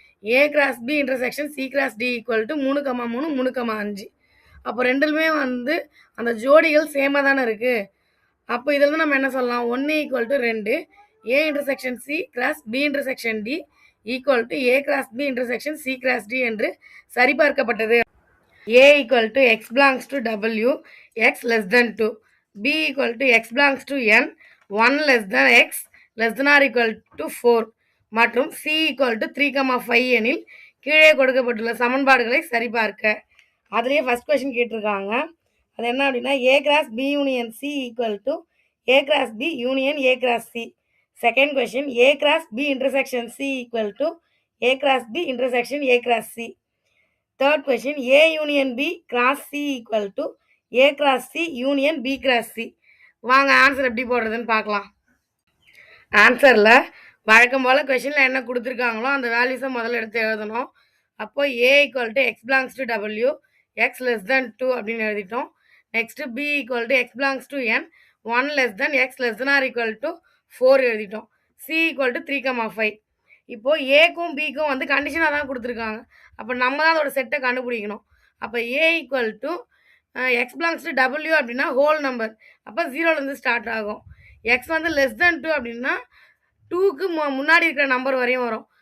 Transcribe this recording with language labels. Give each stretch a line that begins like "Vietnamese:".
English: A cross B intersection C cross D equal to 3,3 3,5.
Tamil: அப்போ ரெண்டுலுமே வந்து அந்த ஜோடிகள் சேமாக தானே இருக்குது. அப்போ இதில் நம்ம என்ன சொல்லலாம்,
English: 1 equal to 2 A intersection C cross B intersection D equal to A cross B intersection C cross D
Tamil: என்று சரிபார்க்கப்பட்டது.
English: A equal to x belongs to W, x less than 2. B equal to x belongs to N, 1 less than x less than or equal to 4.
Tamil: மற்றும்
English: C equal to 3,5
Tamil: எனில் கீழே கொடுக்கப்பட்டுள்ள சமன்பாடுகளை சரிபார்க்க. அதுலேயே first question கேட்டிருக்காங்க. அது என்ன அப்படின்னா
English: A cross B union C equal to A cross B union A cross C. Second question A cross B intersection C equal to A cross B intersection A cross C. Third question, A union B cross C equal to A cross C union B cross C.
Tamil: வாங்க answer எப்படி போடுறதுன்னு பார்க்கலாம். ஆன்சரில் வழக்கம் போல் கொஷனில் என்ன கொடுத்துருக்காங்களோ அந்த வேல்யூஸை முதல்ல எடுத்து எழுதணும்.
English: அப்போ A equal to x belongs to W, x less than 2
Tamil: அப்படின்னு எழுதிட்டோம்.
English: next B equal to x belongs to N, 1 less than x less than or equal to 4
Tamil: எழுதிட்டோம்.
English: C equal to 3,5.
Tamil: இப்போது ஏக்கும் பிக்கும் வந்து கண்டிஷனாக தான் கொடுத்துருக்காங்க. அப்போ நம்ம தான் அதோட செட்டை கண்டுபிடிக்கணும்.
English: அப்போ A equal to X belongs to W அப்படின்னா whole number,
Tamil: அப்போ 0லேருந்து ஸ்டார்ட் ஆகும். எக்ஸ் வந்து லெஸ் தென் 2 அப்படின்னா 2க்கு முன்னாடி இருக்கிற நம்பர் வரையும் வரும்.